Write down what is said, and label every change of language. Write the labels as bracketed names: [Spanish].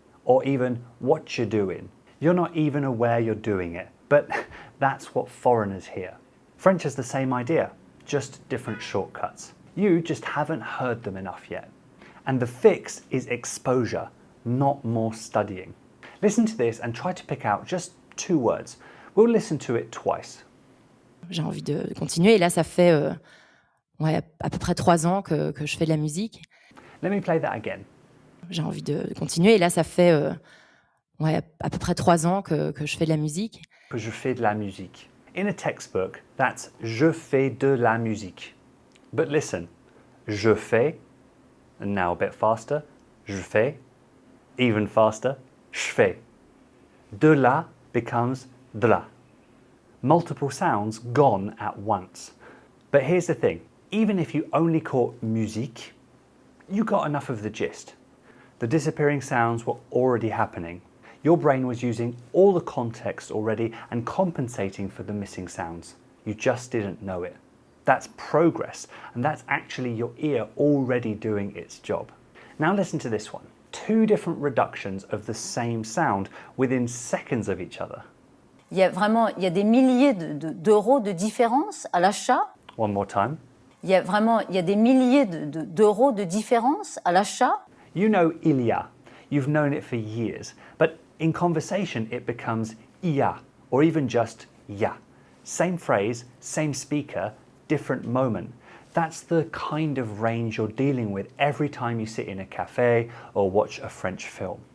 [English] Or even, what you doing? You're not even aware you're doing it, but that's what foreigners hear. French has the same idea, just different shortcuts. You just haven't heard them enough yet. And the fix is exposure, not more studying. Listen to this and try to pick out just 2 words. We'll listen to it twice. [French] J'ai envie de continuer et là ça fait à peu près 3 ans que je fais de la musique. [English] Let me play that again. [French] J'ai envie de continuer et là ça fait à peu près 3 ans que je fais de la musique. Que je fais de la musique. [English] In a textbook, that's [French] je fais de la musique. [English] But listen, [French] je fais, [English] and now a bit faster, je fais, even faster, je fais. [French] De la [English] becomes [French] de la. [English] Multiple sounds gone at once. But here's the thing, even if you only caught musique, you got enough of the gist. The disappearing sounds were already happening. Your brain was using all the context already and compensating for the missing sounds. You just didn't know it. That's progress, and that's actually your ear already doing its job. Now listen to this one. 2 different reductions of the same sound within seconds of each other. [French] Il y a des milliers d'euros de différence à l'achat. [English] One more time. [French] Il y a des milliers d'euros de différence à l'achat. [English] You know [French] il y a. [English] You've known it for years, but in conversation it becomes [French] il y a, [English] or even just [French] ya. [English] Same phrase, same speaker, different moment. That's the kind of range you're dealing with every time you sit in a cafe or watch a French film.